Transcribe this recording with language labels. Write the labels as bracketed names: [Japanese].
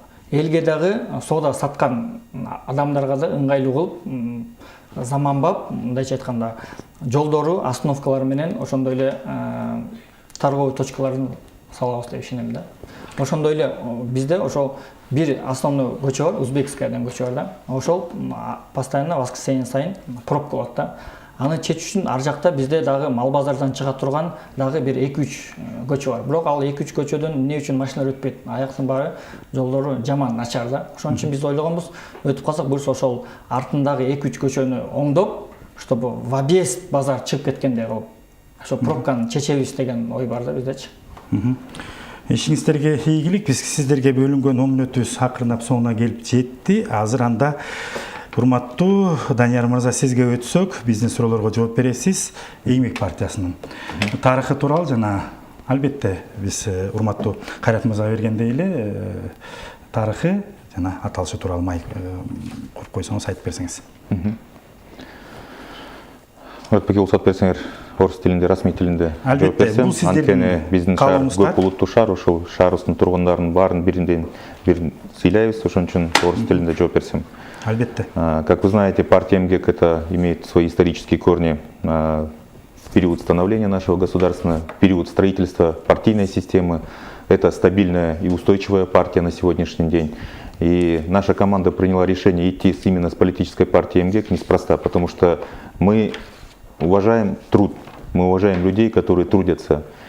[Kyrgyz] Элге дагы соода саткан адамдарга да ыңгайлуу кылып, заманбап, мындайча айтканда, жолдору, остановкалары менен ошондой эле торговый точкаларын салабыз деп ишенем да. Ошондой эле бизде ошол бир основной көчө бар, Узбекская деген көчө бар да. Ошол постоянно воскресенье сайын пробка болот да. Аны чечүү үчүн ар жакта бизде дагы мал базардан чыга турган дагы бир 2-3 көчө бар. Бирок ал 2-3 көчөдөн эмне үчүн машиналар өтпөйт? Аяктын баары жолдору жаман, начар да. Ошон үчүн биз ойлогонбуз, өтүп калсак буюрса ошол артындагы 2-3 көчөнү оңдоп, [Russian] чтобы в объезд [Kyrgyz] базар чыгып кеткендей кылып, ошо пробканы чечебиз деген ой бар да биздечи. Ишиңиздерге ийгилик. Биз сиздерге бөлүнгөн 10 мүнөтүбүз акырындап соңуна келип жетти. Азыр анда урматтуу Данияр мырза, сизге өтсөк, биздин суроолорго жооп бересиз. Эймек партиясынын тарыхы тууралуу жана албетте биз урматтуу Кайрат мырзага бергендей эле тарыхы жана аталышы тууралуу майк куруп койсоңуз айтып берсеңиз. Өтпөкө уруксат берсеңер, орус тилинде, расмий тилинде жооп берсем. Анткени биздин шаар көп улуттуу шаар, ошол шаарыбыздын тургундарынын баарын биринен бирин сыйлайбыз, ошон үчүн орус тилинде жооп берсем. Албетте. [Russian] Как вы знаете, партия МГЭК это имеет свои исторические корни в период становления нашего государства, период строительства партийной системы. Это стабильная и устойчивая партия на сегодняшний день. И наша команда приняла решение идти именно с политической партией МГЭК неспроста, потому что мы уважаем труд, мы уважаем людей, которые трудятся.